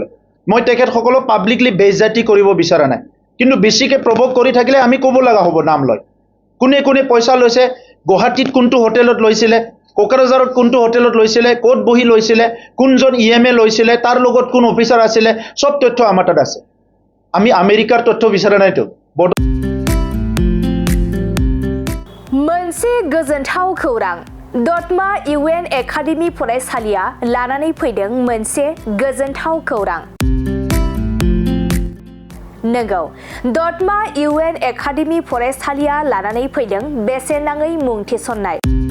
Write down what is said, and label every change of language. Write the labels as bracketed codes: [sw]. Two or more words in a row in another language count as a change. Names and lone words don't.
[as] মই তেখেতসকলক পাব্লিকলি বেইজ্জতি কৰিব বিচৰা নাই, কিন্তু বেছিকৈ প্ৰভোগ কৰি থাকিলে আমি ক'ব লগা হ'ব নাম লৈ। কোনে পইচা লৈছে, গুৱাহাটীত কোনটো হোটেলত লৈছিলে, কোকৰাঝাৰত কোনটো হোটেলত লৈছিলে, ক'ত বহি লৈছিলে, কোনজন EMA লৈছিলে, তাৰ লগত কোন অফিচাৰ আছিলে, চব তথ্য আমাৰ তাত আছে। আমি আমেৰিকাৰ তথ্য বিচৰা নাইতো। [brx] मोनसे गोजोनथाव खौरां दतमा UN एकाडेमि फरायसालिया लानानै फैदों मोनसे गोजोनथाव खौरां। नंगौ दतमा UN एकाडेमि फरायसालिया लानानै फैदों बेसेन नाङै मुं थिसननाय।